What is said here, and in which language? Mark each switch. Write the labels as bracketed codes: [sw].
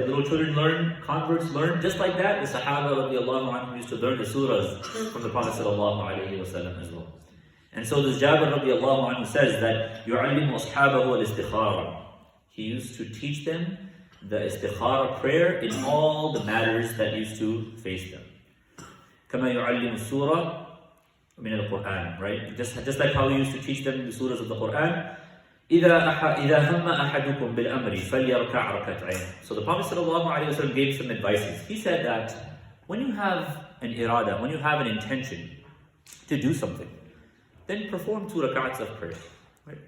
[en] Little children learn, converts learn, just like that. The Sahaba radiallahu anhum used to learn the surahs from the Prophet sallallahu alayhi wasallam as well. And so this Jabir radiallahu anhu says that [ar] يُعَلِّمُ أَصْحَابَهُ الْإِسْتِخَارَ. [en] He used to teach them the Isthiqara prayer in all the matters that used to face them. [ar] كَمَا يُعَلِّمُ السُّورَةَ مِنَ الْقُرْآنِ, [en] right? Just like how he used to teach them the surahs of the Quran. [ar] إِذَا هَمَّ أَحَدُكُمْ بِالْأَمْرِ فَلْيَرْكَعْ رَكَعْتَيْنِ. [en] So the Prophet ﷺ gave some advices. He said that when you have an irada, when you have an intention to do something, then perform 2 rak'ats of prayer. Right?